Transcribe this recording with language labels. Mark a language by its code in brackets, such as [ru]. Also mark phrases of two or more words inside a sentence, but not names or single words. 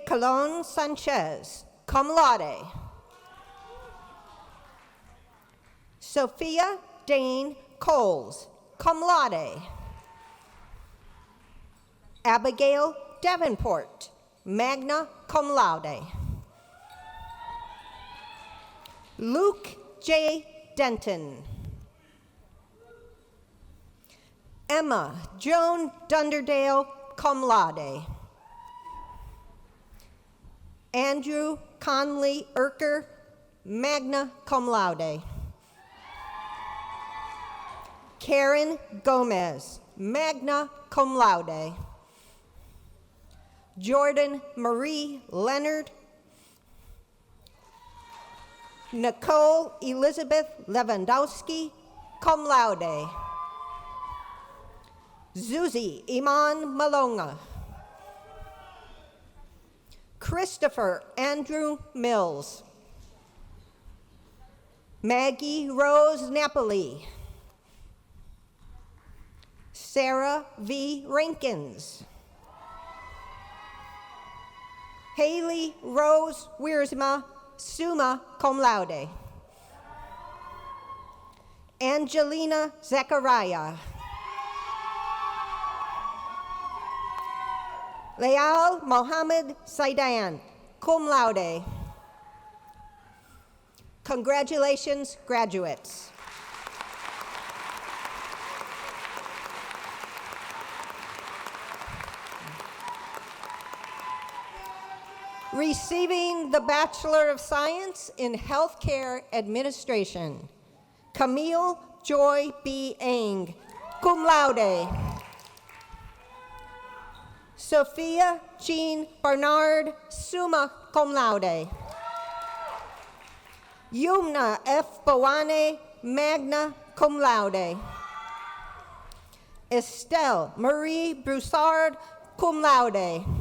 [en] Colon Sanchez, [la] cum laude. [en] Sophia Dane Coles, [la] cum laude. [en] Abigail Davenport, [la] magna cum laude. [en] Luke J. Denton. Emma Joan Dunderdale, [la] cum laude. [en] Andrew Conley Erker, [la] magna cum laude. [en] Karen Gomez, [la] magna cum laude. [en] Jordan Marie Leonard. Nicole Elizabeth Lewandowski, [la] cum laude. [en] Zuzi Iman Malonga. Christopher Andrew Mills. Maggie Rose Napoli. Sarah V. Rankins. Haley Rose Wiersma, [la] summa cum laude. [en] Angelina Zachariah. Leal Mohammed Saidan, [la] cum laude. [en] Congratulations, graduates. Receiving the Bachelor of Science in Healthcare Administration, Camille Joy B. Eng, [la] cum laude. [en] Sophia Jean Bernard, [la] summa cum laude. [en] Yumna F. Bowane, [la] magna cum laude. [en] Estelle Marie Broussard, [la] cum laude.